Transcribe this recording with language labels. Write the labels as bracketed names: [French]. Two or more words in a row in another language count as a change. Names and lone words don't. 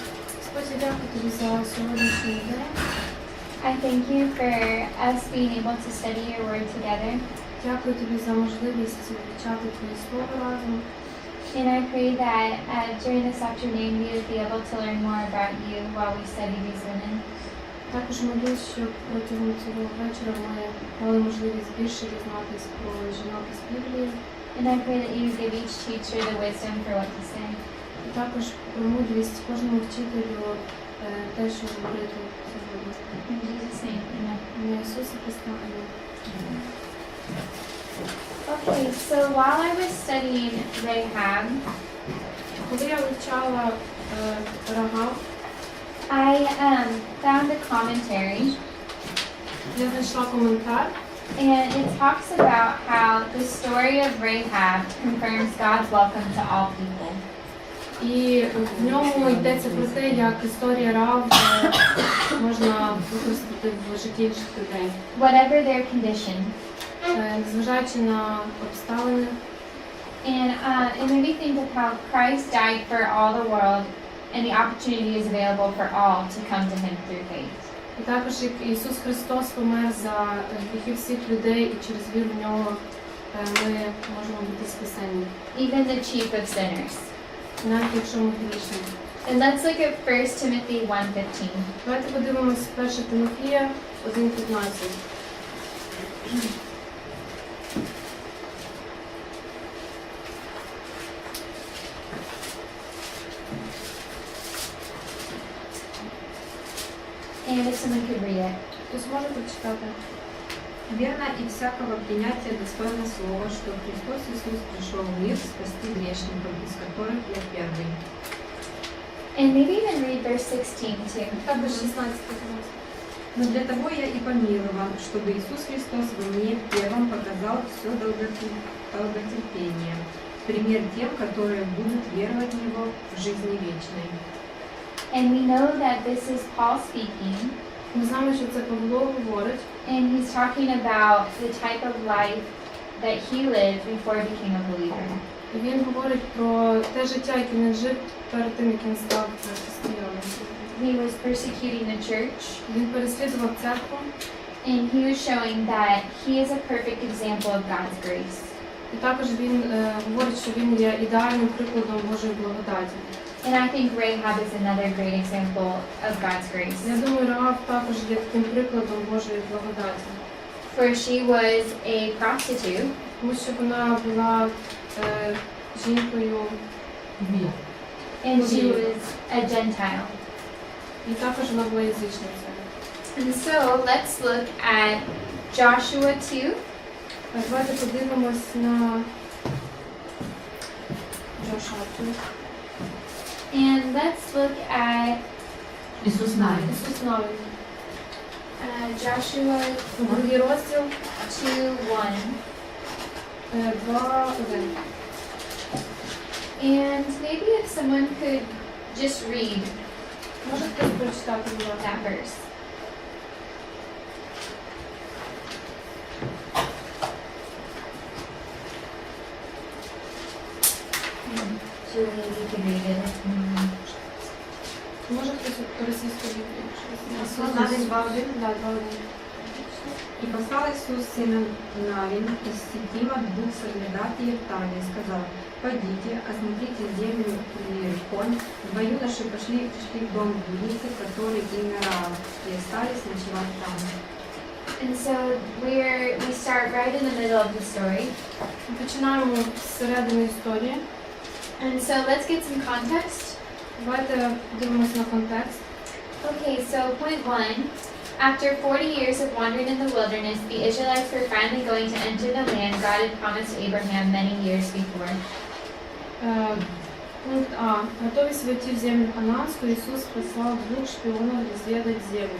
[English] I thank you for us being able to study your word together. And I pray that during this afternoon we would be able to learn more about you while we study these women. [Ukrainian] Також молюсь, щоб протягом цього вечора ми мали можливість більше дізнатися про жінок із Біблії. [English] And I pray that you would give each teacher the wisdom for what to say. [Ukrainian] І також мудрість кожному вчителю те, що говорити сьогодні. [English] In Jesus' name, amen. [Ukrainian] Ім'я Ісуса Христа, амінь. [English] Okay, so while I was studying Rahab, [Ukrainian] коли я вивчала Раав, [English] I found a commentary. [Ukrainian] Я знайшла коментар. [English] And it talks about how the story of Rahab confirms God's welcome to all people. [Ukrainian] І в ньому йдеться про те, як історія Раав можна використати в житті інших людей. [English] Whatever their condition. [Ukrainian] Зважаючи на обставини. [English] And it made me think of how Christ died for all the world and the opportunity is available for all to come to him through faith. [Ukrainian] І також як Ісус Христос помер за гріхи всіх людей, і через віру в нього ми можемо бути спасені. [English] Even the chief of sinners. [Ukrainian] Навіть якщо ми грішні. [English] And let's look at 1 Timothy 1:15. [Ukrainian] Давайте подивимось 1 Тимофія 1:15. [English] And if someone could read it. [Ukrainian] Хтось може прочитати? [Russian] Верно и всякого принятия достойно слова, что Христос Иисус пришел в мир спасти грешников, из которых я первый. [English] And maybe even read verse 16 too. [Ukrainian] Також 16. [Russian] Но для того я и помилован, чтобы Иисус Христос во мне первым показал все долготерпение, пример тем, которые будут веровать в Него в жизни вечной. [English] And we know that this is Paul speaking. [Ukrainian] Ми знаємо, що це Павло говорить. [English] And he's talking about the type of life that he lived before he became a believer. [Ukrainian] І він говорить про те життя, яке він жив перед тим, як він став християнином. [English] He was persecuting the church. [Ukrainian] Він переслідував церкву. [English] And he was showing that he is a perfect example of God's grace. [Ukrainian] І також він говорить, що він є ідеальним прикладом Божої благодаті. [English] And I think Rahab is another great example of God's grace. [Ukrainian] Я думаю, Раав також є таким прикладом Божої благодаті. [English] For she was a prostitute. [Ukrainian] Тому що вона була жінкою. [English] And she was a Gentile. [Ukrainian] І також вона була язичницею. [English] And so let's look at Joshua 2. [Ukrainian] Давайте подивимось на Joshua 2. [English] And let's look at Иисус навин. [Ukrainian] Ісус навин. [English] Joshua [Ukrainian] Другий розділ 2:1. 2:1. [English] And maybe if someone could just read [Ukrainian] Може хтось прочитати [English] that verse. Julie, you can read it. [Ukrainian] Може хтось російською Біблією? Ісус навин 2:1. [Russian] Да, 2:1. И послал Иисус сына Навин из Ситима двух соглядатаев Тани и сказал: «Пойдите, осмотрите землю Иерихон». Два юноши пришли в дом блудницы, который имя РААВ, и остались ночевать там. [English] And so we start right in the middle of the story. [Ukrainian] Починаємо з середини історії. [English] And so let's get some context. [Ukrainian] Давайте дивимося на контекст. [English] Okay, so point 1. After 40 years of wandering in the wilderness, the Israelites were finally going to enter the land God had promised Abraham many years before. [Ukrainian] Пункт А. [Russian] Готовясь войти в землю ханаанскую, Иисус послал двух шпионов разведать землю.